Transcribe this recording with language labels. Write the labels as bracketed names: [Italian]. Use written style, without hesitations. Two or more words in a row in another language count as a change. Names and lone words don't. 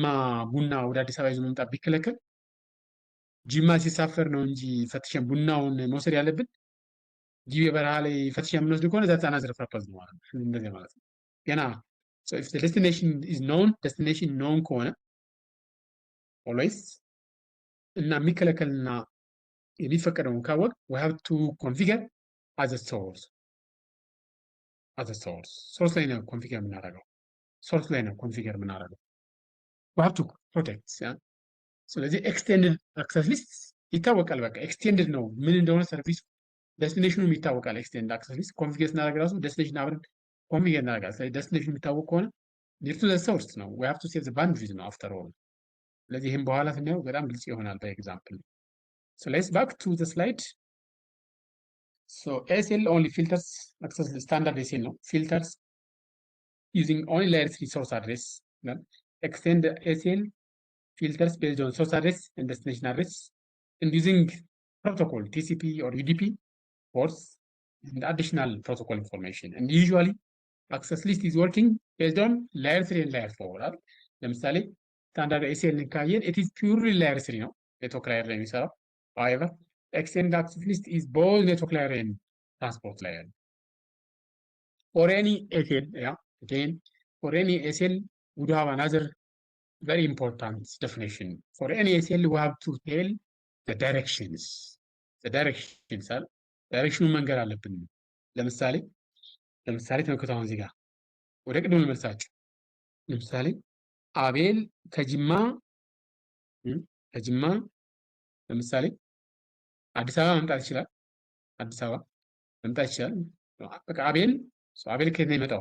[Amharic] ቡና ወደ አዲስ አበባ ይዞ መምጣት ቢከለከል ጅማ ሲሳፈር ነው እንጂ ፈትሸን ቡናውን መውሰድ ያለብን ጊቤ በረሃ ላይ ፈትሸን የምንወስድ ከሆነ [English] that another purpose [Amharic] ነው ማለት ነው። እንደዚህ ማለት ነው። ገና [English] destination is known destination known [Amharic] ከሆነ ኦልዌይስ እና የሚከለከልና የሚፈቀደውን ካወቅ [English] we have to configure as a source [Amharic] ሶርስ ላይ ነው ኮንፊገር የምናደርገው። [English] we have to protect [Amharic] ስለዚህ [English] extended access list [Amharic] ይታወቃል። በቃ ኤክስቴንድድ ነው ምን እንደሆነ ሰርቪሱ ዴስቲኔሽኑም ይታወቃል። [English] extended access list configure [Amharic] ስናደርግ ራሱ ዴስቲኔሽን አብረን ኮንፊገር እናደርጋለን። ስለዚህ ዴስቲኔሽኑ የሚታወቅ ከሆነ [English] near to the source [Amharic] ነው [English] we have to save the boundaries [Amharic] ነው [English] after all። [Amharic] ስለዚህ ይህም በኋላ ስናየው በጣም ግልጽ ይሆናል በኤግዛምፕል። [English] So let's back to the slide. So ASL only filters access standard ASL no filters using only layer 3 source address. Then extend ASL filters based on source address and destination address and using protocol TCP or UDP ports and additional protocol information. And usually access list is working based on layer 3 and layer 4. Right? ለምሳሌ standard ASL ካየን it is purely layer 3 ነው network layer [Amharic] ላይ የሚሰራው። [English] However, extended access list is both network layer and transport layer. For any ASL, again, for any ASL, we do have another very important definition. For any ASL, we have to tell the directions. [Amharic] Direction መንገር አለብን። ለምሳሌ ተመልከቱ አሁን እዚህ ጋር ወደ ቅድም ልመልሳችሁ። ለምሳሌ አቤል ከጅማ ለምሳሌ አዲስ አበባ መምጣት ይችላል። በቃ አቤል ከየት ነው የሚመጣው?